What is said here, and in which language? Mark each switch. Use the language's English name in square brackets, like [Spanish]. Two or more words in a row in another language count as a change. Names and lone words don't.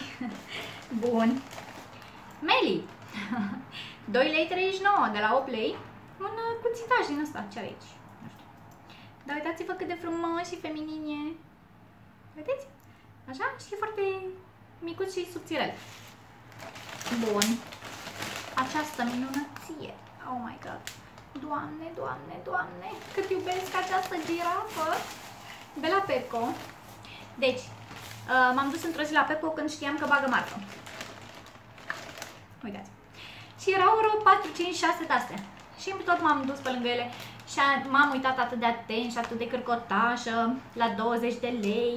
[Romanian] Bun. Meli. 2,39 lei de la 8 lei. Un cuțitaj din ăsta, ce are aici? Nu știu. Dar uitați-vă cât de frumos și feminin e. Vedeți? Așa? Și e foarte micuț și subțirel. Bun. Această minunăție. [English] Oh my god. [Romanian] Doamne, doamne, doamne, cât iubesc această girafă de la Pepco. Deci, m-am dus într-o zi la Pepco când știam că bagă marcă. Uitați. Și erau vreo 4, 5, 6 de-astea. Și tot m-am dus pe lângă ele și m-am uitat atât de atent și atât de cârcotașă la 20 de lei.